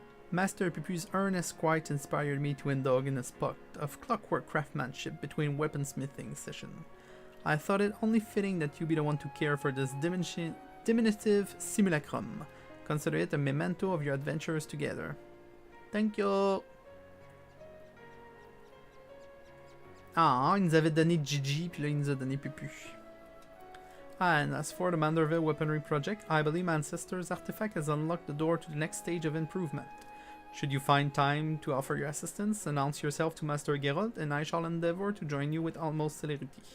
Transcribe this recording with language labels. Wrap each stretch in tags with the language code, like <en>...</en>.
<en>Master Pupu's earnest quiet inspired me to indulge in a spot of clockwork craftsmanship between weaponsmithing sessions. I thought it only fitting that you be the one to care for this diminutive simulacrum. Consider it a memento of your adventures together. Thank you!</en> <fr>Ah, il nous avait donné Gigi, puis là il nous a donné Pupu.</fr> <en>And as for the Manderville Weaponry Project, I believe my ancestor's artifact has unlocked the door to the next stage of improvement. Should you find time to offer your assistance, announce yourself to Master Geralt, and I shall endeavor to join you with utmost celerity.</en>